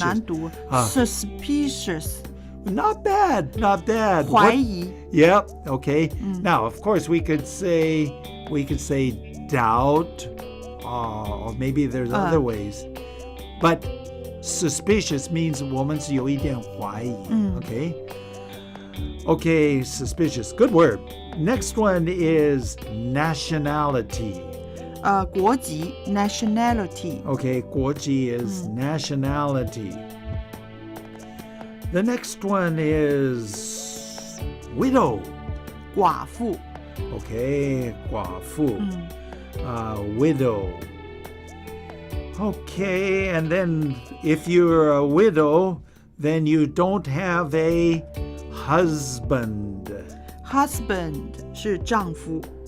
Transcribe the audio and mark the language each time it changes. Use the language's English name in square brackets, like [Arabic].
[Chinese] 好难读 suspicious. [English] Not bad, not bad. [Chinese] 怀疑 [English] Yep, okay. Now, of course, we could say doubt, or maybe there's other ways. But suspicious means [Chinese] 我们是有一点怀疑, [English] okay? Okay, suspicious. Good word. Next one is nationality. [Chinese] 国籍 nationality. [English] Okay, 国籍 is nationality. The next one is widow. [Chinese] 寡妇 [English] Okay, 寡妇.Widow. Okay, and then if you're a widow, then you don't have a husband. [Chinese] husband 是丈夫